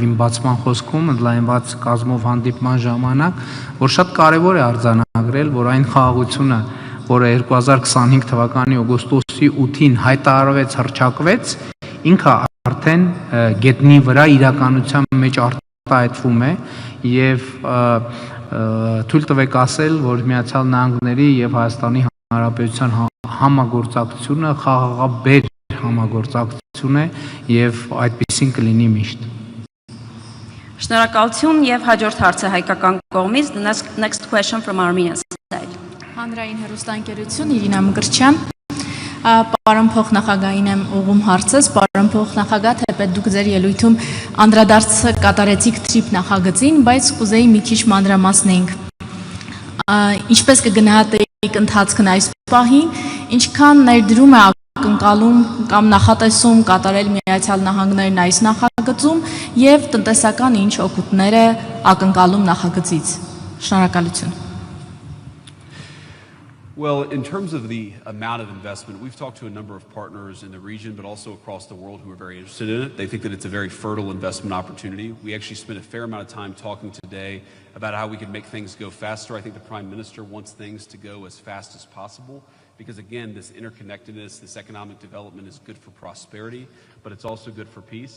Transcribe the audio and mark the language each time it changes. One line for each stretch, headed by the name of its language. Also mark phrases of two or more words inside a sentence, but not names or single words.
Armenian: իմ բացման խոսքում, ընդլայնված կազմով հանդիպման ժամանակ, որ շատ կարևոր է արձանագրել, որ այն խաղաղությունը, որը 2025 թվականի օգոստոսի 8-ին հայտարարվեց, հռչակվեց, ինքը արդեն գետնի վրա իրականության մեջ արտահայտվում է եւ թույլ տվեք ասել, որ Միացյալ Նահանգների եւ Հայաստանի Հանրապետության համագործակցությունը խաղաղաբեր համագործակցություն է եւ այդպեսին կլինի միշտ։ Շնորհակալություն եւ հաջորդ հարցը հայկական կողմից.
English: The next question from Armenia's side.
Armenian: Հանրային հեռուստաընկերություն Իրինա Մկրտչյան. Պարոն փոխնախագահին եմ ուղղում հարցս, պարոն փոխնախագահ, թեպետ դուք ձեր ելույթում անդրադարձ կատարեցիք TRIP նախագծին, բայց կուզեի մի քիչ մանրամասնենք։ Ինչպես կգնահատեիք ընթացքն այս պահին, ինչքան ներդրում է ակնկալում կամ նախատեսում կատարել Միացյալ Նահանգներն այս նախագծում եւ տնտեսական ինչ օգուտներ է ակնկալում նախագծից։ Շնորհակալություն։
English: Well, in terms of the amount of investment, we've talked to a number of partners in the region, but also across the world who are very interested in it. They think that it's a very fertile investment opportunity. We actually spent a fair amount of time talking today about how we can make things go faster. I think the Prime Minister wants things to go as fast as possible because, again, this interconnectedness, this economic development is good for prosperity, but it's also good for peace.